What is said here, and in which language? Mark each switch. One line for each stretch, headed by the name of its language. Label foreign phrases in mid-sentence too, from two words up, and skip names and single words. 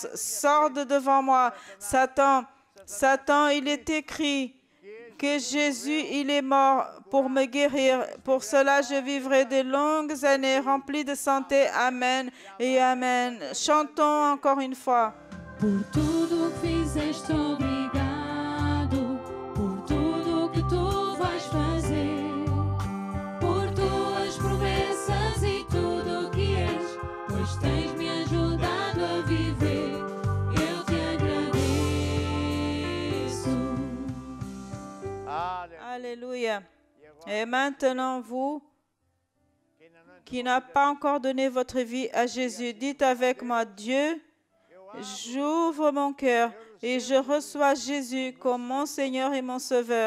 French: Sors de devant moi, Satan. Satan, il est écrit que Jésus, il est mort pour me guérir. Pour cela, je vivrai de longues années remplies de santé. Amen et Amen. Chantons encore une fois.
Portuguese: Por tudo que fizeste, obrigado. Por tudo que tu vais fazer, por tuas promessas e tudo o que és, pois tens me ajudado a viver. Eu te agradeço.
French: Alléluia. Et maintenant, vous qui n'avez pas encore donné votre vie à Jésus, dites avec moi, Dieu, j'ouvre mon cœur et je reçois Jésus comme mon Seigneur et mon Sauveur.